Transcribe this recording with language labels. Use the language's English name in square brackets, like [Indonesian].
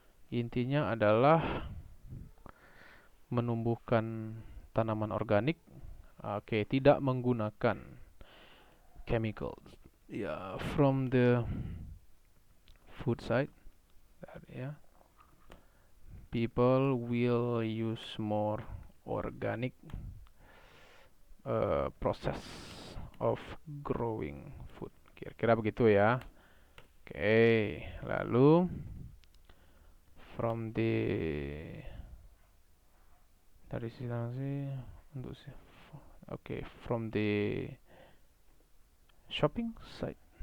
[Indonesian] Intinya adalah menumbuhkan tanaman organik. Oke, tidak menggunakan chemicals. [English] Ya, from the food side, ya, people will use more organic process of growing food. [Indonesian] Kira-kira begitu ya. [English] Oke, lalu from the [Indonesian] dari sisi untuk [English] from the shopping side.